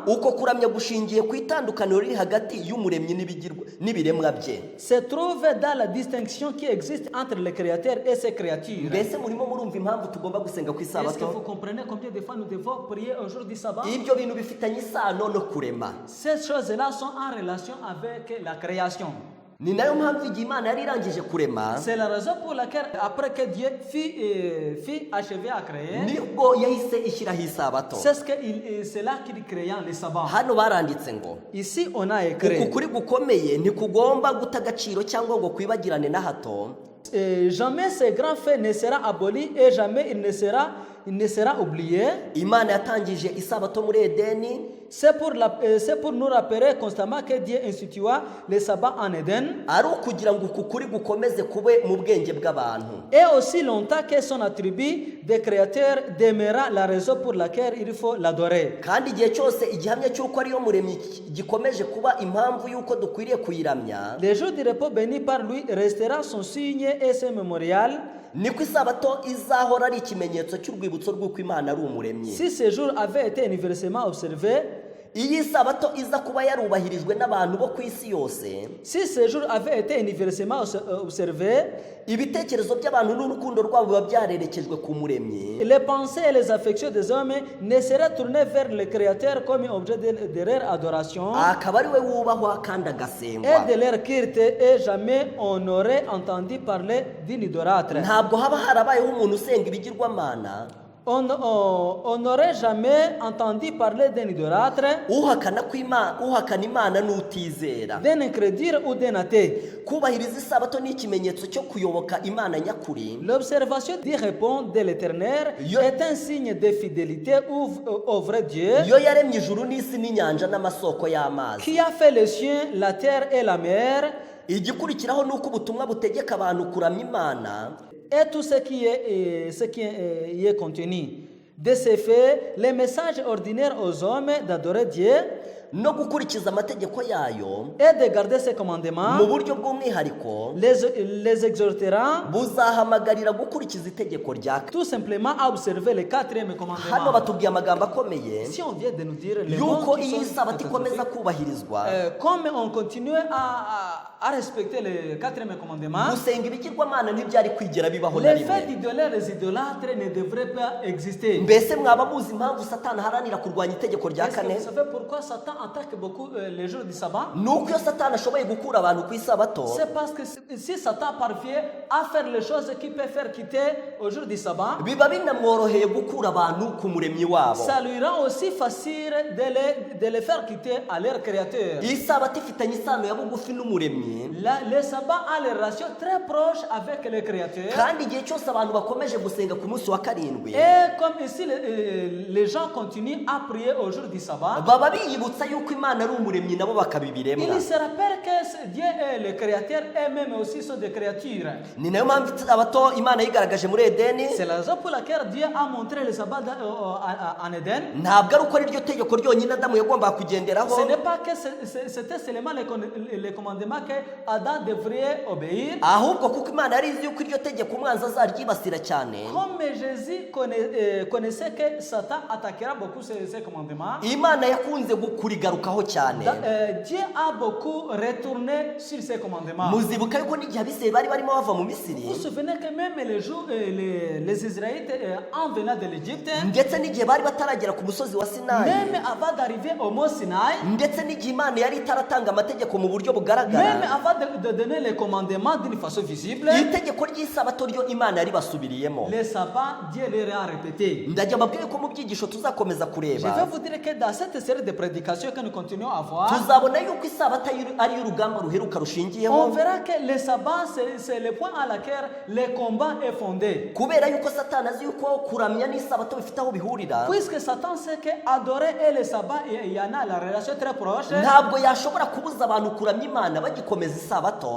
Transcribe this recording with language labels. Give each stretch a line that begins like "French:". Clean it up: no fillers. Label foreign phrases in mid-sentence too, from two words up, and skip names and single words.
Kinyarwanda: uko kuramya gushingiye ku itandukaniro riri hagati y'umuremyi n'ibiremwa bye.
French: se trouve dans la distinction qui existe entre le créateur et ses créatures.
Kinyarwanda: Mbese murimo murumva impamvu tugomba gusenga ku
French: Est-ce que
Kinyarwanda: isabato?
French: vous comprenez combien de fois nous devons prier au jour du sabbat?
Kinyarwanda: Ibyo bintu bifitanye isano no kurema.
French: Ces choses-là sont en relation avec la création.
Kinyarwanda: ni nayo mpamvu igihe imana yari irangije kurema
French: C'est la raison pour laquelle, après que Dieu fit achever à créer,
Kinyarwanda: nibwo yahise ishyiraho isabato.
French: c'est là qu'il créa le sabbat.
Kinyarwanda: Hano baranditse ngo
French: Ici, on a
Kinyarwanda: uku
French: écrit
Kinyarwanda: kuri gukomeye ntikugomba guta agaciro cyangwa ngo kwibagirane na hato.
French: jamais ce grand fait ne sera aboli et jamais il ne sera oublié.
Kinyarwanda: Imana yatangije isabato muri Edeni
French: C'est pour nous rappeler constamment que Dieu institua le sabbat en Éden.
Kinyarwanda: ari ukugira ngo uku kuri gukomeze kube mu bwenge bw'abantu.
French: Et aussi longtemps que son attribut de créateur demeura la raison pour laquelle il faut l'adorer.
Kinyarwanda: Kandi igihe cyose igihamya cy'uko ariyo muremyi gikomeje kuba impamvu y'uko dukwiriye kuyiramya,
French: Le jour du repos béni par lui restera son signe et son mémorial.
Kinyarwanda: niko isabato izahora ari ikimenyetso cy'urwibutso rw'uko Imana ari umuremyi.
French: Si ce jour avait été universellement observé,
Kinyarwanda: Iyi sabato iza kuba yarubahirijwe n'abantu bo ku isi yose,
French: si ce jour avait été universellement observé,
Kinyarwanda: ibitekerezo by'abantu n'urukundo rwabo biba byarerekejwe ku muremyi,
French: les pensées et les affections des hommes ne seraient tournées vers le Créateur comme objet de leur adoration
Kinyarwanda: akaba ari we wubahwa kandi
French: et
Kinyarwanda: agasengwa.
French: de leur culte, et jamais on n'aurait entendu parler d'un idolâtre.
Kinyarwanda: Ntabwo haba harabayeho umuntu usenga ibigirwamana
French: On n'aurait jamais entendu parler d'un idolâtre,
Kinyarwanda: uhakana Imana n'utizera.
French: d'un incrédule ou d'un athée.
Kinyarwanda: Kubahiriza isabato ni ikimenyetso cyo kuyoboka Imana nyakuri.
French: L'observation du repos de l'Éternel est un signe de fidélité au vrai Dieu
Kinyarwanda: Yo yaremye ijuru n'isi n'inyanja n'amasoko y'amazi.
French: qui a fait les cieux, la terre et la mer,
Kinyarwanda: Igikurikiraho ni uko ubutumwa butegeka abantu kuramya Imana
French: et tout ce qui y est contenu. De ce fait, les messages ordinaires aux hommes d'adorer Dieu
Kinyarwanda: no gukurikiza amategeko yayo
French: et de garder ses commandements
Kinyarwanda: mu buryo bw'umwihariko
French: les exhortera
Kinyarwanda: buzahamagarira gukurikiza itegeko rya
French: tout simplement à observer le quatrième
Kinyarwanda: hano
French: commandement.
Kinyarwanda: batubwiye amagambo akomeye
French: Si on vient de nous dire les mots
Kinyarwanda: yuko
French: qui
Kinyarwanda: iyi
French: sont
Kinyarwanda: sabato ikomeza
French: catastrophiques,
Kinyarwanda: kubahirizwa,
French: comme on continue à respecter le quatrième commandement,
Kinyarwanda: gusenga ibigirwamana ntibyari kwigera bibaho na
French: les faits
Kinyarwanda: rimwe.
French: d'idoler les idolâtres ne devraient pas exister.
Kinyarwanda: Mbese mwaba muzi impamvu Satani aharanira kurwanya itegeko rya
French: Est-ce que
Kinyarwanda: kane?
French: vous savez pourquoi Satan attaque beaucoup les jours du sabbat?
Kinyarwanda: Ni uko iyo Satani ashoboye gukura abantu ku isabato,
French: C'est parce que si Satan parvient à faire les choses qui peut faire quitter au jour du sabbat,
Kinyarwanda: biba binamworoheye gukura abantu ku muremyi wabo.
French: ça lui rend aussi facile de les faire quitter à leur créateur.
Kinyarwanda: Iyi sabato ifitanye isano ya bugufi n'umuremyi,
French: Le sabbat a les relations très proches avec le créateur.
Kinyarwanda: kandi igihe cyose abantu bakomeje gusenga ku munsi wa karindwi
French: Et comme ici, les gens continuent à prier au jour du sabbat,
Kinyarwanda: baba biyibutsa yuko Imana ari umuremyi nabo bakabibiremwa.
French: ils se rappellent que Dieu est le créateur et même aussi sont des créatures.
Kinyarwanda: Ni nayo mpamvu isabato Imana yigaragaje muri Edeni.
French: C'est la raison pour laquelle Dieu a montré le sabbat en Éden.
Kinyarwanda: Ntabwo ari uko ari ryo tegeko ryonyine Adamu yagombaga kugenderaho,
French: Ce n'est pas que c'était seulement les commandements que Adam devrait obéir.
Kinyarwanda: ahubwo kuko Imana yari izi yuko iryo tegeko umwanzi azaryibasira cyane.
French: Comme Jésus connaissait que Satan attaquera beaucoup ces commandements,
Kinyarwanda: Imana yakunze kurigarukaho cyane.
French: Dieu a beaucoup retourné sur ces commandements.
Kinyarwanda: Muzibuka yuko n'igihe abisirayeli bari barimo bava mu
French: Vous
Kinyarwanda: Misiri,
French: vous souvenez que même les jours, les Israélites en venant de l'Égypte,
Kinyarwanda: ndetse n'igihe bari bataragera ku musozi wa Sinayi,
French: même avant d'arriver au mont Sinaï,
Kinyarwanda: ndetse n'igihe Imana yari itaratanga amategeko mu buryo
French: même
Kinyarwanda: bugaragara,
French: avant de donner les commandements d'une façon visible,
Kinyarwanda: itegeko ry'isabato ryo Imana yari basubiriyemo.
French: les sabbats, Dieu les a répétés.
Kinyarwanda: Ndajya mbabwire ko mu byigisho tuzakomeza
French: Je
Kinyarwanda: kureba,
French: vais vous dire que dans cette série de prédications que nous continuons à voir,
Kinyarwanda: tuzabona yuko isabato ari urugamba ruheruka
French: on
Kinyarwanda: rushingiyeho,
French: verra que le sabbat, c'est le point à laquelle le combat est fondé.
Kinyarwanda: kubera yuko Satani azi yuko kuramya n'isabato bifite aho bihurira.
French: Puisque Satan sait que adorer et le sabbat, il y en a la relation très proche,
Kinyarwanda: Ntabwo yashobora kubuza abantu kuramya Imana bagikomeza isabato,